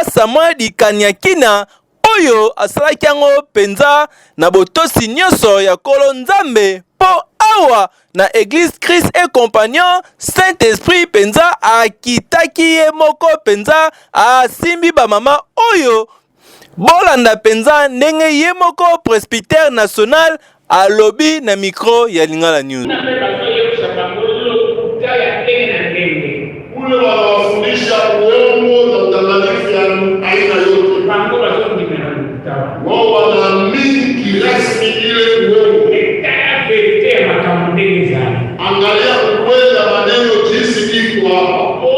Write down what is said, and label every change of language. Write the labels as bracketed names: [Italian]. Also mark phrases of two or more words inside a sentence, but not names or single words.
[Lingala] Samuel Dikanakina oyo asalaki yango penza na botosi nyonso ya kolo nzambe po awa na église Christ et compagnon Saint-Esprit penza akitaki ye moko penza asimbi ba mama oyo bolanda penza ndenge ye moko [French] presbytère national [Lingala] alobi na micro ya Lingala News. [Swahili] kule wanawafundisha uongo na udanganyifu ya aina yote. Wao wanaamini kirasmi ile uongo. Angalia ukweli wa maneno jinsi iko hapa.